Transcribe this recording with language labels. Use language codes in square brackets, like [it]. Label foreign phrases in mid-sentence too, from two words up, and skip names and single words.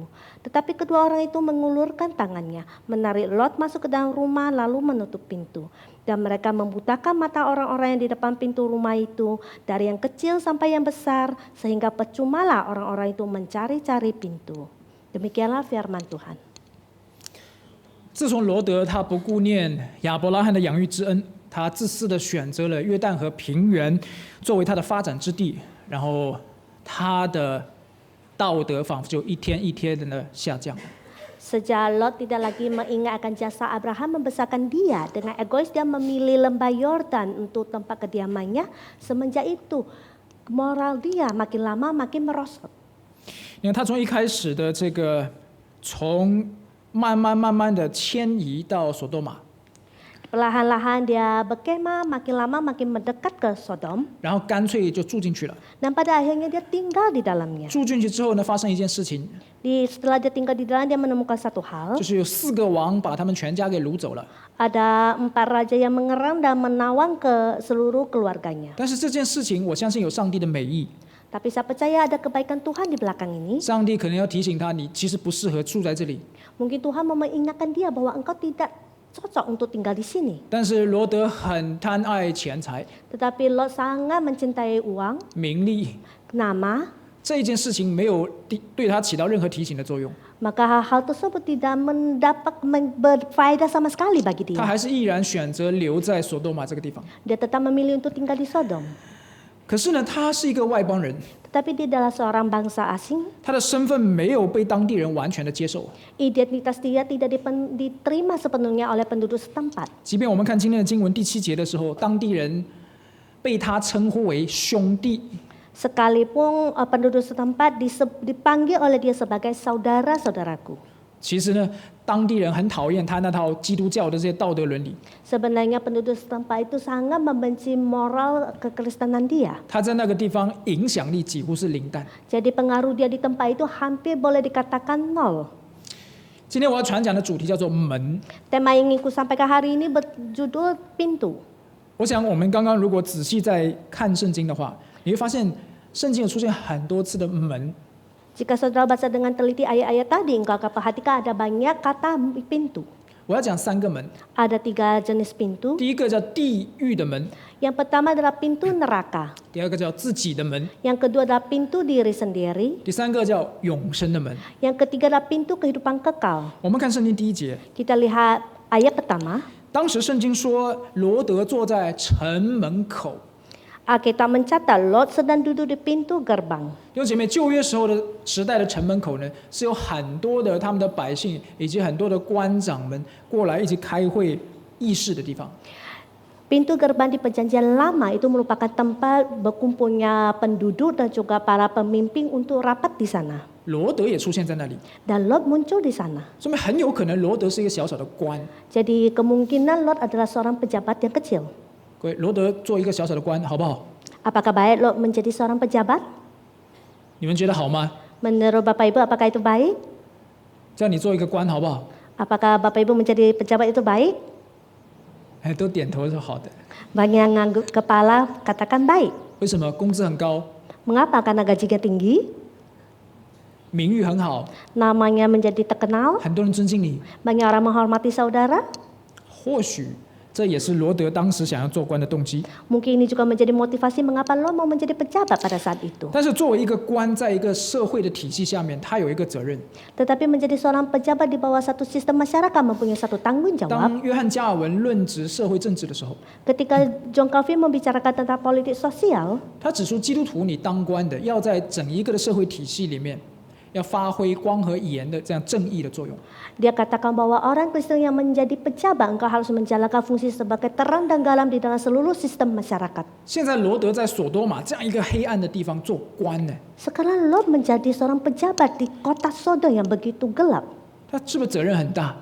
[id] Tetapi kedua orang itu mengulurkan tangannya, menarik Lot masuk ke dalam rumah lalu menutup pintu. Dan mereka membutakan mata orang-orang yang di depan pintu rumah itu, dari yang kecil sampai yang besar, sehingga percumalah orang-orang itu mencari-cari pintu. Demikianlah firman Tuhan. [zh] 自从罗德他不顾念亚伯拉罕的养育之恩，他自私的选择了约旦河平原作为他的发展之地，然后他的道德仿佛就一天一天的下降。 [id] Sejak Lot tidak lagi mengingat akan jasa Abraham membesarkan dia, dengan egois dia memilih lembah Yordan untuk tempat kediamannya. Semenjak itu moral dia makin lama makin merosot. [zh] 你看，他从一开始的这个，从慢慢的迁移到索多玛， [id] Perlahan-lahan dia berkemah, makin lama makin mendekat ke Sodom. [zh] 然后干脆就住进去了。 [id] Dan pada akhirnya dia tinggal di dalamnya. [zh] 住进去之后呢，发生一件事情， [id] Setelah dia tinggal di dalam, dia menemukan satu hal. [zh] 就是有4个王把他们全家给掳走了。 [id] Ada 4 raja yang mengerang dan menawang ke seluruh keluarganya. [zh] 但是这件事情，我相信有上帝的美意。 [id] Tapi saya percaya ada kebaikan Tuhan di belakang ini. [zh] 上帝可能要提醒他，你其实不适合住在这里。 [id] Mungkin Tuhan mau mengingatkan dia bahwa engkau tidak cocok untuk tinggal di sini. [zh] 但是罗德很贪爱钱财、 [id] Tetapi Lot sangat mencintai uang, [zh] 名利， [id] nama, [zh] 这一件事情没有对他起到任何提醒的作用， [id] maka hal-hal tersebut tidak mendapat berfaedah sama sekali bagi [zh] 他 [id] dia. [zh] 还是毅然选择留在索多玛这个地方。 [id] Dia tetap memilih untuk tinggal di Sodom. [zh] 可是呢，他是一个外邦人， [id] Tetapi dia adalah seorang bangsa asing. [zh] 他的身份没有被当地人完全的接受。 [id] Identitas dia tidak diterima sepenuhnya oleh penduduk setempat. [zh] 即便我们看今天的经文第7节的时候，当地人被他称呼为兄弟。 [id] Sekalipun penduduk setempat dipanggil oleh dia sebagai saudara-saudaraku. [zh] 其实呢，当地人很讨厌他那套基督教的这些道德伦理。 [id] Sebenarnya penduduk setempat itu sangat membenci moral kekristenan dia. [zh] 他在那个地方影响力几乎是零蛋。 [id] Jadi pengaruh dia di tempat itu hampir boleh dikatakan nol. [zh] 今天我要传讲的主题叫做门。 [id] Tema yang ingin ku sampaikan hari ini berjudul pintu. [zh] 我想我们刚刚如果仔细在看圣经的话，你会发现圣经有出现很多次的门。 [id] Jika saudara baca dengan teliti ayat-ayat tadi, engkau akan perhatikan ada banyak kata pintu. [zh] 我要讲3个门， [id] Ada 3 jenis pintu. [zh] 第一个叫地狱的门， [id] Yang pertama adalah pintu neraka. [zh] 第二个叫自己的门， [id] Yang kedua adalah pintu diri sendiri. [zh] 第3个叫永生的门。 [id] Yang ketiga adalah pintu kehidupan kekal. [zh] 我们看圣经第1节， [id] Kita lihat ayat pertama. [zh] 当时圣经说罗德坐在城门口。 [id] Alkitab mencatat Lot sedang duduk di pintu gerbang. [zh] 弟兄姐妹，旧约时代的城门口呢，是有很多的他们的百姓以及很多的官长们过来一起开会议事的地方。 [id] Pintu gerbang di perjanjian lama itu merupakan tempat berkumpulnya penduduk dan juga para pemimpin untuk rapat di sana. [zh] 罗德也出现在那里， [id] Dan Lot muncul di sana. [zh] 说明很有可能罗德是一个小小的官。 [id] Jadi kemungkinan Lot adalah seorang pejabat yang kecil. [zh] 各位，罗德做一个小小的官，好不好？ [id] Apakah baik Lot menjadi seorang pejabat? [zh] 你们觉得好吗？ [id] Menurut Bapak Ibu apakah itu baik? [zh] 叫你做一个官，好不好？ [id] Apakah Bapak Ibu menjadi pejabat itu baik? [zh] 哎，都点头说好的。 [id] Banyak yang ngangguk kepala katakan baik. [zh] 为什么？工资很高， [id] Mengapa? Karena gajinya tinggi, [zh] 名誉很好， [id] namanya menjadi terkenal, [zh] 很多人尊敬你。 [id] banyak orang menghormati saudara. [zh] 或许这也是罗德当时想要做官的动机。 [id] Mungkin ini juga menjadi motivasi mengapa Lot mau menjadi pejabat pada saat itu. [zh] 但是作为一个官，在一个社会的体系下面，他有一个责任。 [id] Tetapi menjadi seorang pejabat di bawah satu sistem masyarakat mempunyai satu tanggung jawab. [zh] 当约翰加尔文论职社会政治的时候， [id] Ketika John Calvin membicarakan tentang politik sosial, [zh] 他指出基督徒你当官的要在整一个的社会体系里面，要发挥光和盐的这样正义的作用。 [id] dia katakan bahwa orang Kristen yang menjadi pejabat engkau harus menjalankan fungsi sebagai terang dan garam di dalam seluruh sistem masyarakat. [zh] 现在罗德在索多玛这样一个黑暗的地方做官呢， [id] Sekarang Lot menjadi seorang pejabat di kota Sodom yang begitu gelap. [zh] 他是不是责任很大？